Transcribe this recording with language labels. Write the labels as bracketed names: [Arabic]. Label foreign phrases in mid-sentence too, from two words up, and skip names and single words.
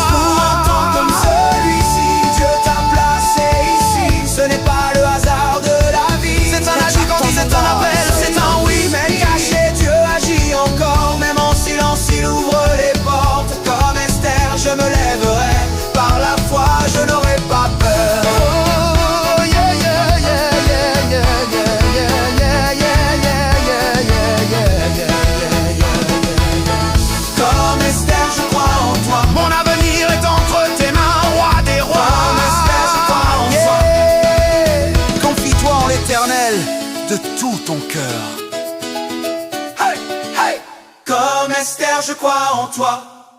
[French] Pour un temps comme celui-ci, Dieu t'a placé ici. Ce n'est pas le hasard de la vie, c'est un agit quand c'est un appel, c'est un oui. Même caché, Dieu agit encore. Même en silence, il ouvre les portes. Comme Esther, je me lèverai. Par la foi, je n'aurai pas peur. [English] Oh, yeah, yeah, yeah, yeah, yeah, yeah, yeah, yeah, yeah, yeah, yeah, yeah. [French] Comme Esther, je crois en toi. Mon avenir est entre tes mains, roi des rois. Comme Esther, je crois en toi. Confie-toi en l'Éternel de tout ton cœur. Hey, hey. Comme Esther, je crois en toi.